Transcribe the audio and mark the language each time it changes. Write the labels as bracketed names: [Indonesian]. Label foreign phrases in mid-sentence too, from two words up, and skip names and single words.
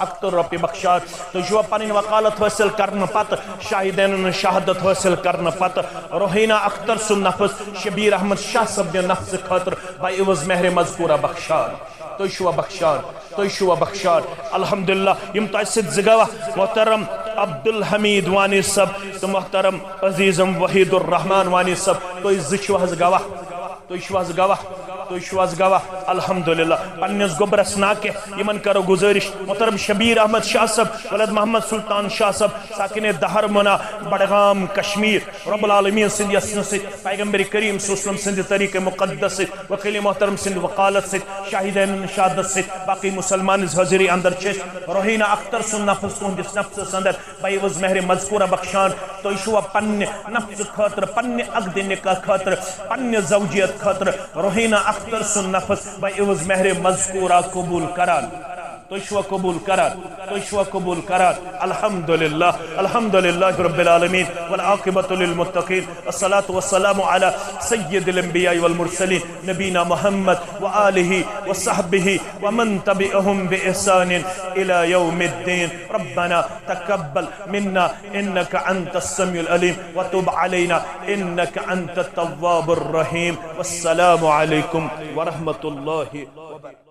[Kashmiri] اکتر روپی بخشات تو جو پنن وکالت حاصل کرنے پتہ شاہدین شہادت حاصل کرنے پتہ روحینہ اختر سن نفس شبیر احمد شاہ صاحب نفس خاطر بائی عوض مہر مذکورہ بخشان تو شو بخشان تو شو بخشان الحمدللہ یم تاسد زگوا محترم عبدالحمید وانی صاحب تو محترم عزیزم وحید الرحمن وانی صاحب تو زچو گواہ تو شواز گواہ تو شواز گواہ الحمدللہ پنس گبرس ناکہ یمن کرو گزارش محترم شبیر احمد شاہ صاحب ولد محمد سلطان شاہ صاحب ساکن دہر منا بڑگام کشمیر [Arabic] رب العالمین [Kashmiri] سند یسن ست پیغمبر کریم [Arabic] صلی اللہ علیہ [Kashmiri] وسلم سند طریق مقدس ست وکیل محترم سند وقالت ست شاہدین شہادت ست باقی مسلمان حاضری اندر چش روحینہ اختر سن نفس کن دس نفس اندر بیوز مہر مذکورہ بخشان تو شوا پن نفس خاطر پن عقد نکاح خاطر پن زوجیت خاطر روحینہ اختر سن نفس بیوز مہر مذکورہ قبول کران تو شوا قبول کران تو شوا قبول کران [Arabic] الحمدللہ رب العالمین والعاقبۃ للمتقین والصلاة والسلام على سید الانبیاء والمرسلین نبینا محمد وآلہ وصحبہ ومن تبعهم بإحسان الى یوم الدین ربنا تقبل منا انك انت السمیع العلیم وتب علینا انك انت التواب الرحیم والسلام علیکم ورحمۃ اللہ وبرکاتہ.